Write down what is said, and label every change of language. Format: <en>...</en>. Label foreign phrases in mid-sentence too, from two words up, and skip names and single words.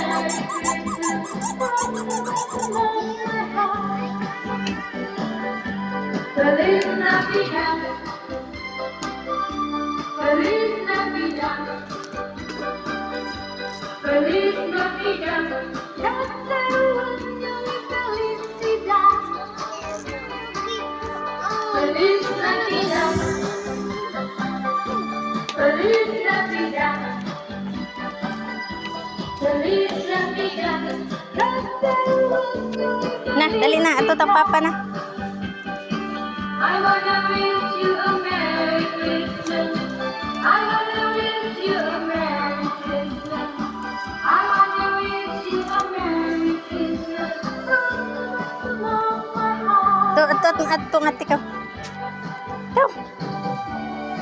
<es>Feliz Navidad, Feliz Navidad, Feliz Navidad, deseos de felicidad. Feliz Navidad, Feliz Navidad, Feliz Navidad, deseos de</es> <ceb>Na, dali na. Ato tang papa na.</ceb> <en>I wanna wish you a Merry Christmas. I wanna wish you a Merry Christmas. I wanna wish you a Merry Christmas from the bottom of my heart.</en> <ceb>Ato nga tika. Ito.</ceb>